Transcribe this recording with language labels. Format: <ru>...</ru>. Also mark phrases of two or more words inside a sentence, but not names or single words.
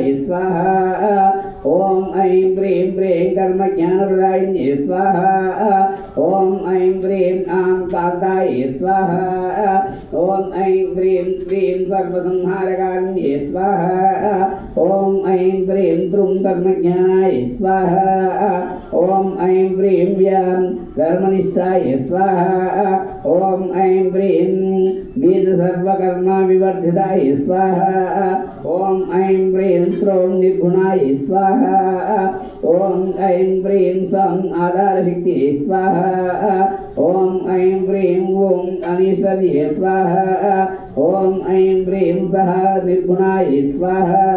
<sa>स्वाहा ॐ ऐं ह्रीं ह्रीं कर्मज्ञानप्रदायिन्ये स्वाहा ॐ ऐं ह्रीं आं कान्ताय स्वाहा ॐ ऐं ह्रीं क्लीं सर्वसंहारकारिण्ये स्वाहा ॐ ऐं ह्रीं द्रुं कर्मज्ञानाय स्वाहा ఓం ఐం హ్రీం వ్యాం ధర్మనిష్టాయ స్వాహ ఓం ఐం హ్రీం వేద సర్వకర్మ వివర్ధితాయ స్వాహ ఓం ఐం హ్రీం శ్రోం నిర్గుణాయ స్వాహ ఓం ఐం హ్రీం సం ఆధారశక్తి స్వాహ ఓం ఐం హ్రీం ఓం అనీశ్వర్యే స్వాహ ఓం ఐం హ్రీం సహ నిర్గుణాయ స్వాహ</sa>